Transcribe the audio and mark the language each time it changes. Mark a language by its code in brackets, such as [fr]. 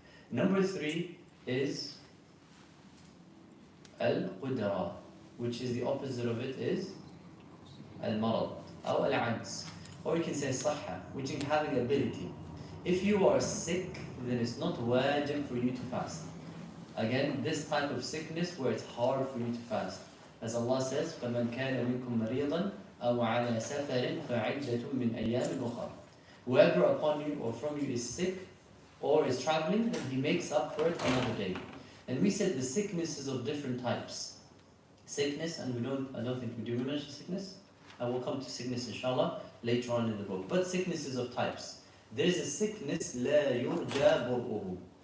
[en] Number 3 is al-qudra, which is the opposite of it is al-marad, or al-ajz. Or you can say sahha, which is having ability. If you are sick, then it's not wajib for you to fast. Again, this type of sickness where it's hard for you to fast. As Allah says, [ar] فَمَنْ كَانَ مِنْكُمْ مَرِيضًا أَوْ عَلَى سَفَرٍ فَعِدَّةٌ مِنْ أَيَّامٍ أُخَرٍ. [en] Whoever upon you or from you is sick or is traveling, then he makes up for it another day. And we said the sickness is of different types. Sickness, and I don't think we do mention sickness. I will come to sickness inshallah. later on in the book. But sicknesses of types. There's a sickness, [ar] لا يرجى برؤه.